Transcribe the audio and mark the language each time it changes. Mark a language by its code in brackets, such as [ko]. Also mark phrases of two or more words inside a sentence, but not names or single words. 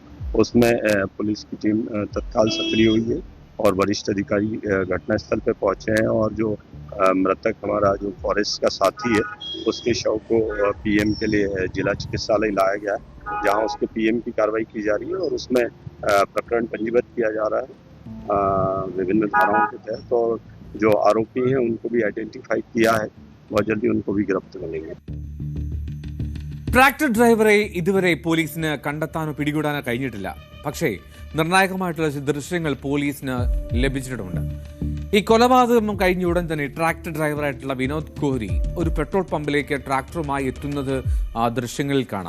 [hi] उसमें पुलिस की टीम तत्काल सक्रिय हुई है और वरिष्ठ अधिकारी घटनास्थल पर पहुंचे हैं और जो मृतक हमारा जो फॉरेस्ट का साथी है उसके शव को पीएम के लिए जिला चिकित्सालय लाया गया है, जहां उसके पीएम की कार्रवाई की जा रही है और उसमें प्रकरण पंजीबद्ध किया जा रहा है विभिन्न धाराओं के तहत। और जो आरोपी हैं उनको भी आइडेंटिफाई किया है, बहुत जल्दी उनको भी गिरफ्तार करेंगे. [ml] ട്രാക്ടർ ഡ്രൈവറെ ഇതുവരെ പോലീസിന് കണ്ടെത്താനോ പിടികൂടാനോ കഴിഞ്ഞിട്ടില്ല. പക്ഷേ നിർണായകമായിട്ടുള്ള ദൃശ്യങ്ങൾ പോലീസിന് ലഭിച്ചിട്ടുമുണ്ട്. ഈ കൊലപാതകം കഴിഞ്ഞ ഉടൻ തന്നെ ട്രാക്ടർ ഡ്രൈവറായിട്ടുള്ള വിനോദ് കോഹ്ലി ഒരു പെട്രോൾ പമ്പിലേക്ക് ട്രാക്ടറുമായി എത്തുന്നത് ആ ദൃശ്യങ്ങളിൽ കാണാം.